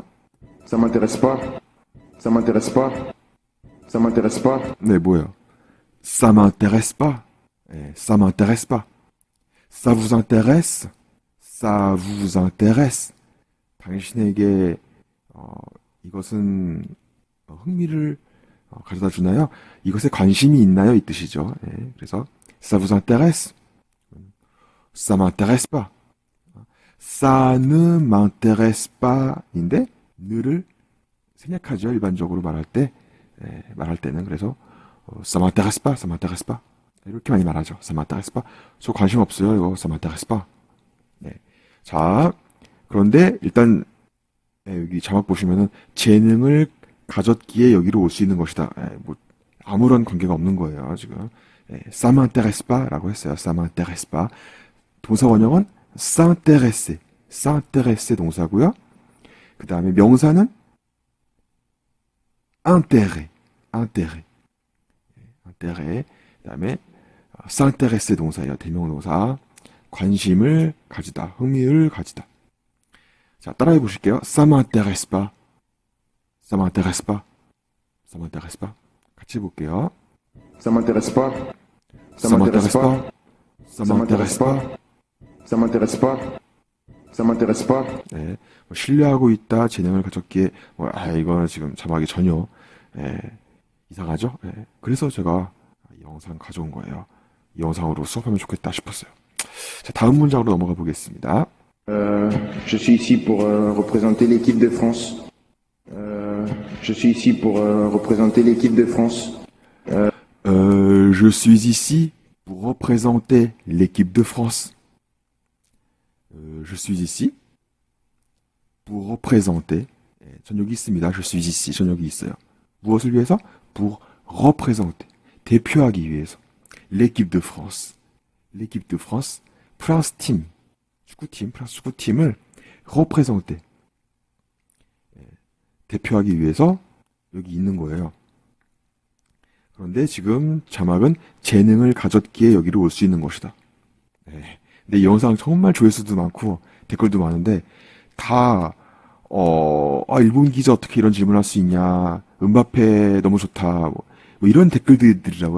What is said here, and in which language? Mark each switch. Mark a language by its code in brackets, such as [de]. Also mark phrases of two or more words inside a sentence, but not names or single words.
[fr] Ça m'intéresse pas. Ça m'intéresse pas. Ça m'intéresse pas. [ko] 네, 뭐예요? [fr] Ça m'intéresse pas. 네, ça m'intéresse pas. Ça vous intéresse? Ça vous intéresse? [ko] 당신에게 이것은 흥미를 가져다 주나요? 이것에 관심이 있나요? 이 뜻이죠. 네, 그래서 [fr] ça vous intéresse? Ça m'intéresse pas. Ça ne m'intéresse pas [ko] 인데 느를 생략하죠. 일반적으로 말할 때는 그래서 [fr] ça m'intéresse pas, ça m'intéresse pas [ko] 이렇게 많이 말하죠. [fr] ça m'intéresse pas. [ko] 저 관심 없어요. 이거 [fr] ça m'intéresse pas. [ko] 네. 자, 그런데 일단 여기 자막 보시면은 재능을 가졌기에 여기로 올 수 있는 것이다. 뭐 아무런 관계가 없는 거예요. 지금 [fr] ça m'intéresse pas [ko] 라고 했어요. [fr] ça m'intéresse pas. [ko] 동사 원형은 [fr] s'intéresser, s'intéresser [ko] 동사고요. 그 다음에 명사는 [fr] intérêt, intérêt, intérêt. [ko] 그 다음에 s'intéresser 동사예요. 대명동사. 관심을 가지다, 흥미를 가지다. 자, 따라해 보실게요. [fr] Ça m'intéresse pas, ça m'intéresse pas, ça m'intéresse pas. [ko] 같이 볼게요. [fr] Ça m'intéresse pas. Ça m'intéresse pas, ça m'intéresse pas. Ça m'intéresse pas. Ça m'intéresse pas. [ko] 네, 신뢰하고 있다, 재능을 가졌기에, 이거는 지금 자막이 전혀, 이상하죠? 그래서 제가 이 영상 가져온 거예요. 이 영상으로 수업하면 좋겠다 싶었어요. 자, 다음 문장으로 넘어가 보겠습니다. [fr] Je suis ici pour représenter l'équipe de France. Je suis ici pour représenter l'équipe de France. Je suis ici pour représenter l'équipe de France. Je suis ici pour représenter. [ko] 전 여기 있습니다. [fr] Je suis ici. [ko] 전 여기 있어요. 무엇을 위해서? [fr] Pour représenter. [ko] 대표하기 위해서. [fr] L'équipe de France. L'équipe de France. [ko] 프랑스 팀. 축구팀. 프랑스 축구팀을 représenter. 대표하기 위해서 여기 있는 거예요. 그런데 지금 자막은 재능을 가졌기에 여기로 올 수 있는 것이다. 근데 이 영상 정말 조회수도 많고 댓글도 많은데 다 일본 기자 어떻게 이런 질문할 수 있냐, 음바페 너무 좋다, 뭐 이런 댓글들이라고요.